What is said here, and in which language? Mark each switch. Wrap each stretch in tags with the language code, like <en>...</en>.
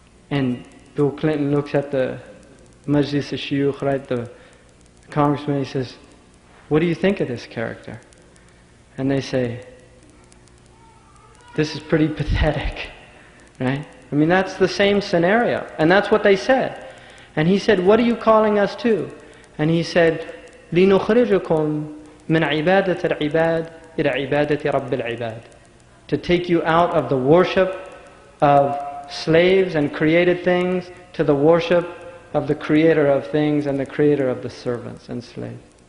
<en>And Bill Clinton looks at the Majlis al-Shuyukh, right, the congressman, he says, what do you think of this character? And they say, this is pretty pathetic, right? I mean, that's the same scenario. And that's what they said. And he said, what are you calling us to? And he said,</en> <ar>لِنُخْرِجُكُمْ مِنْ عِبَادَةِ الْعِبَادِ إِلَى عِبَادَةِ رَبِّ الْعِبَادِ.</ar> <en>To take you out of the worship of slaves and created things to the worship of the creator of things and the creator of the servants and slaves.</en>